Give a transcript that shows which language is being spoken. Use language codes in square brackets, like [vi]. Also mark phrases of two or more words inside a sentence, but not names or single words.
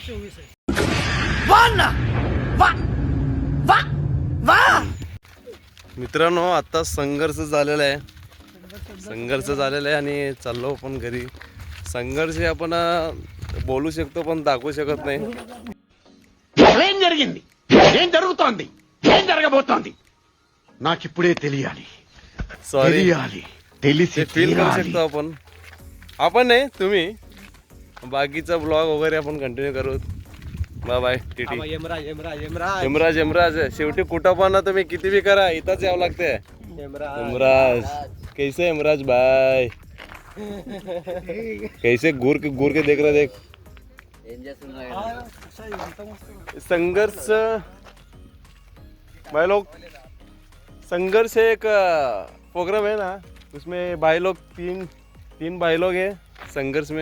[mr] मित्रांनो आता संघर्ष झालेला आहे आणि चाललो आपण घरी. संघर्ष आपण बोलू शकतो पण दाखवू शकत नाही. [te] ఏం జరిగింది, ఏం జరుగుతోంది, ఏం జరగబోతోంది నాకు ఇప్పుడే తెలియాలి. [mr] सॉरी [te] తెలిసి [mr] फील करू शकतो आपण नाही तुम्ही. बाकीचा ब्लॉग वगैरे आपण कंटिन्यू करू. [en] bye bye TT. [mr] यमराज शेवटी कुठं पण ना तुम्ही किती बी करा इथंच यावं लागते. [hi] यमराज कैसे यमराज बाय कैसे घूर के देख रहा देख. संघर्ष भाई लोग संघर्ष एक प्रोग्राम है ना उसमें भाई लोग तीन भाई लोग हैं संघर्ष में.